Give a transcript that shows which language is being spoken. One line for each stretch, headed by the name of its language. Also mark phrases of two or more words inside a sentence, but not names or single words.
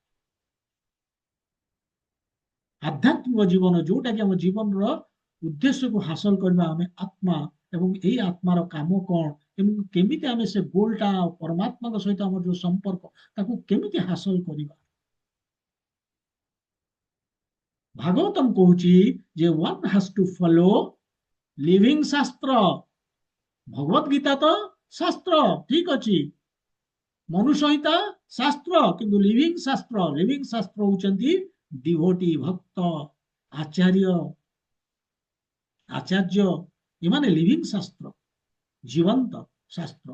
Odia: ଆଧ୍ୟାତ୍ମିକ ଜୀବନ ଯୋଉଟା କି ଆମ ଜୀବନର ଉଦ୍ଦେଶ୍ୟକୁ ହାସଲ କରିବା, ଆମେ ଆତ୍ମା ଏବଂ ଏଇ ଆତ୍ମାର କାମ କଣ ଏବଂ କେମିତି ଆମେ ସେ ଗୋଲଟା ପରମାତ୍ମାଙ୍କ ସହିତ ଆମର ଯୋଉ ସମ୍ପର୍କ ତାକୁ କେମିତି ହାସଲ କରିବା। ଭାଗବତମ କହୁଛି ଯେ
English: one has to follow living
Odia: ଶାସ୍ତ୍ର। ଭଗବତ ଗୀତା ତ ଶାସ୍ତ୍ର ଠିକ ଅଛି, ମନୁ ସଂହିତା ଶାସ୍ତ୍ର, କିନ୍ତୁ ଲିଭିଂ ଶାସ୍ତ୍ର ହଉଛନ୍ତି ଡିଭୋଟି, ଭକ୍ତ, ଆଚାର୍ଯ୍ୟ, ଆଚାର୍ଯ୍ୟ, ଏମାନେ ଲିଭିଂ ଶାସ୍ତ୍ର, ଜୀବନ୍ତ ଶାସ୍ତ୍ର।